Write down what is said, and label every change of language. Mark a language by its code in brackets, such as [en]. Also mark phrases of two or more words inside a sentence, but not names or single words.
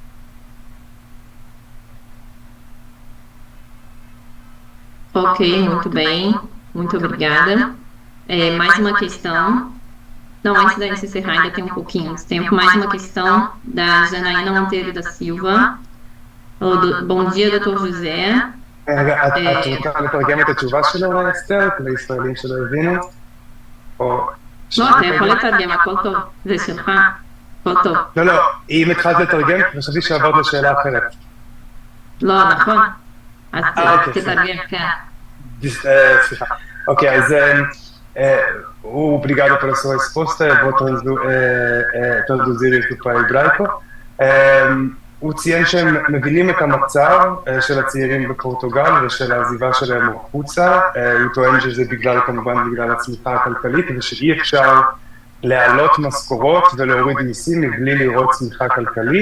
[pt] Ok, muito bem, muito obrigada. Mais uma questão. Não, antes da gente encerrar, ainda tem um pouquinho de tempo. Mais uma questão da Janaína Monteiro da Silva. Bom dia, doutor José. [he] את רוצה לתרגם את התשובה שלו, אסתר, לישראלים שלא הבינו? או... לא, אתה יכול לתרגם, הכל טוב. זה שלך, הכל טוב. לא, אם התחלת לתרגם, חשבתי שעברת לשאלה אחרת. לא, נכון. אז תתרגם, כן. סליחה. אוקיי, אז [pt] obrigado pela sua resposta, eu vou traduzir isso para hebraico. [he] הוא ציין שהם מבינים את המצב של הצעירים בפורטוגל ושל העזיבה שלהם החוצה. הוא טוען שזה כמובן בגלל הצמיחה הכלכלית, ושאי אפשר להעלות משכורות ולהוריד מיסים מבלי לראות צמיחה כלכלית.